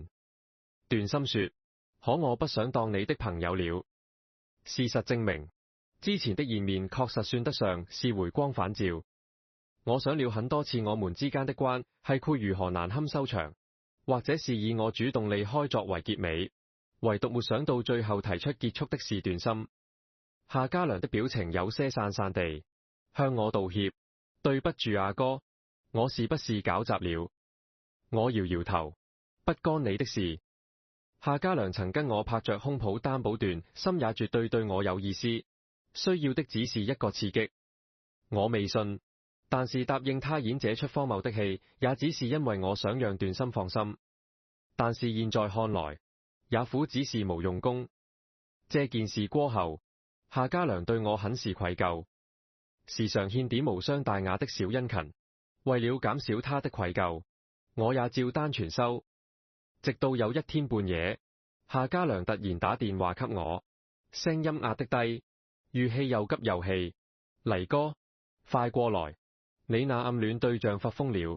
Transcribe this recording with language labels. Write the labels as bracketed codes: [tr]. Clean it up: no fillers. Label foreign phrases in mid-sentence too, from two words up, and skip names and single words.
[zh] 段心說，可我不想當你的朋友了。事實證明，之前的見面確實算得上是回光返照。我想了很多次，我們之間的關係會如何難堪收場，或者是以我主動離開作為結尾，唯獨沒想到最後提出結束的是段心。夏家良的表情有些散散地向我道歉，對不住啊哥，我是不是搞砸了？我搖搖頭，不干你的事。夏家良曾跟我拍着胸脯擔保段心也絕對對我有意思，需要的只是一個刺激。我未信，但是答應他演這出荒謬的戲，也只是因為我想讓段心放心。但是現在看來，也苦只是無用功。這件事過後，夏家良對我很是愧疚，時常獻點無傷大雅的小殷勤，為了減少他的愧疚，我也照單全收。直到有一天半夜，夏家良突然打電話給我，聲音壓得低，語氣又急又氣：黎哥，快過來，你那暗戀對象發瘋了。